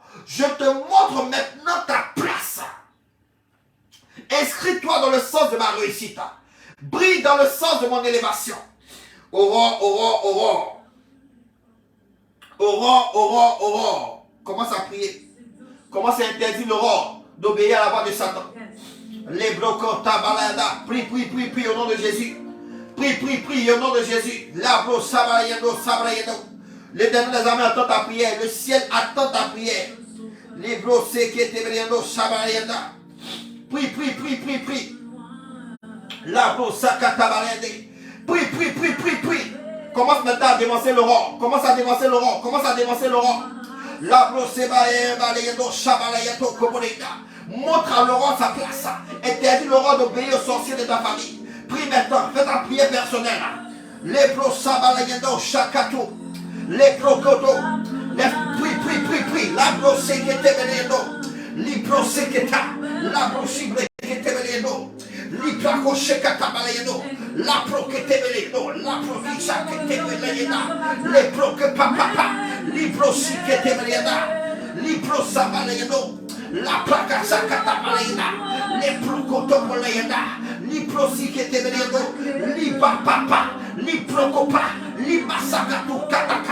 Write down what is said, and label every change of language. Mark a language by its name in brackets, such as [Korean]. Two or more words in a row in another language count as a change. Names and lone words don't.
[French] Je te montre maintenant ta place. Inscris-toi dans le sens de ma réussite. Brille dans le sens de mon élévation. Aurore, aurore, aurore. Aurore, aurore, aurore. Commence à prier. Commence à interdire l'aurore d'obéir à la voix de Satan. Les blocs tabalada. Prie, prie, prie, prie au nom de Jésus. Prie, prie, prie au nom de Jésus. Labro sabayendo, sabayendo. L'Éternel des armées attend ta prière. Le ciel attend ta prière. Libro sekete sabayenda. Prie, prie, prie, prie, prie. Labro sakatabalende. Prie, prie, prie, prie, prie. Commence maintenant à dévancer l'aurore. Commence à dévancer l'aurore. Commence à dévancer l'aurore. Labro sebayendo sabayendo kobolenda. Montre à l'aurore sa place. Interdis l'aurore d'obéir aux sorciers de ta famille. Prie maintenant. Fais ta prière personnelle. Libro sabayendo shakato. Les prokoto, prie, prie, prie, prie, la brosekete venendo, li broseketa, la brosibrekete venendo, li prakoshekata balayendo, la prokete venendo, la prokishakete venendo, les proke papa, li brosikete venendo, li brosabalayendo, la prakasakata balayenda, les prokoto balayenda, li brosikete venendo, li papa, li prokopa, li masakatu kataka.